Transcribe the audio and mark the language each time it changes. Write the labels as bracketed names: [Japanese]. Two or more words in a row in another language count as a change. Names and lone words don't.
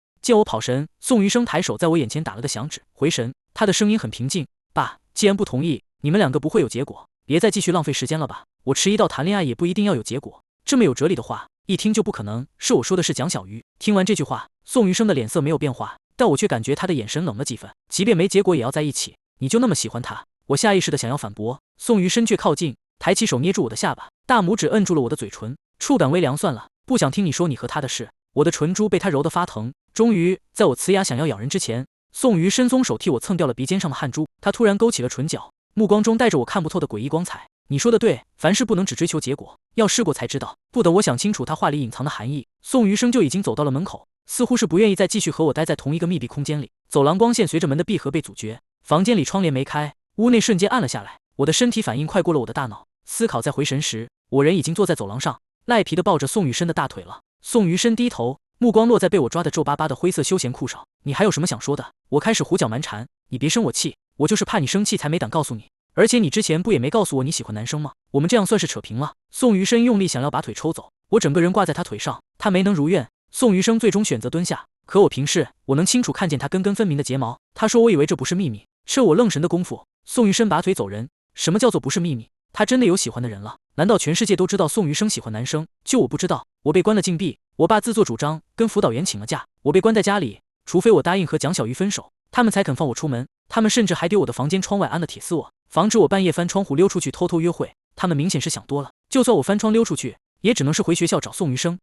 [Chinese] 見我跑神，宋余生抬手在我眼前打了個響指，回神。他的聲音很平靜，爸，既然不同意，你們2個不會有結果，別再繼續浪費時間了吧。我遲疑到談戀愛也不一定要有結果，這麼有哲理的話一聽就不可能是我說的是蔣小魚。聽完這句話，宋余生的臉色沒有變化，但我卻感覺他的眼神冷了幾分。即便沒結果也要在一起，你就那麼喜歡他？我下意識的想要反駁，宋余生卻靠近，抬起手捏住我的下巴，大拇指摁住了我的嘴唇，觸感微涼。算了，不想聽你說你和他的事。我的唇珠被他揉得發疼，終於在我呲牙想要咬人之前，宋余生松手替我蹭掉了鼻尖上的汗珠。他突然勾起了唇角，目光中帶着我看不透的詭異光彩。你說的對，凡事不能只追求結果，要試過才知道。不等我想清楚他話裡隱藏的含義，宋余生就已經走到了門口，似乎是不願意再繼續和我待在同一個密閉空間裡。走廊光線隨着門的閉合被阻絕，房間裡窗簾沒開，屋內瞬間暗了下來。我的身體反應快過了我的大腦，思考再回神時，我人已經坐在走廊上，賴皮的抱着宋余生的大腿了。宋余生低頭，目光落在被我抓得皺巴巴的灰色休閒褲上。你還有什麼想說的？我開始胡攪蠻纏。你別生我氣，我就是怕你生氣才沒膽告訴你。而且你之前不也沒告訴我你喜歡男生嗎？我們這樣算是扯平了。宋餘生用力想要把腿抽走，我整個人掛在他腿上，他沒能如願。宋餘生最終選擇蹲下，可我平視，我能清楚看見他根根分明的睫毛。他說我以為這不是秘密，趁我愣神的功夫，宋餘生拔腿走人。什麼叫做不是秘密？他真的有喜歡的人了？難道全世界都知道宋餘生喜歡男生，就我不知道？我被關了禁閉，我爸自作主張跟輔導員請了假，我被關在家裡，除非我答應和蔣小魚分手，他們才肯放我出門。他們甚至還丟我的房間窗外安了鐵絲網，防止我半夜翻窗戶溜出去偷偷約會。他們明顯是想多了，就算我翻窗溜出去，也只能是回學校找宋餘生。